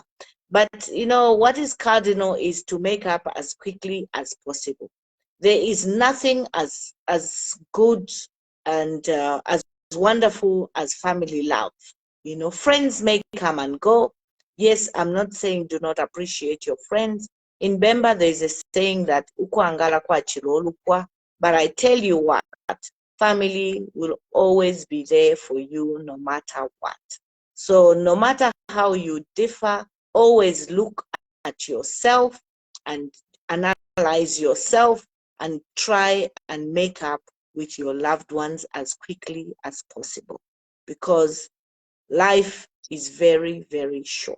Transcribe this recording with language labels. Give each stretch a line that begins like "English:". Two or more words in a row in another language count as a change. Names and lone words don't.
English: But you know what is cardinal is to make up as quickly as possible. There is nothing as good and as wonderful as family love. You know, friends may come and go. Yes, I'm not saying do not appreciate your friends. In Bemba, there is a saying that
Bemba: "Ukwangala kwa chirolukwa,"
English: but I tell you what, family will always be there for you no matter what. So no matter how you differ, always look at yourself and analyze yourself and try and make up with your loved ones as quickly as possible, because life is very, very short.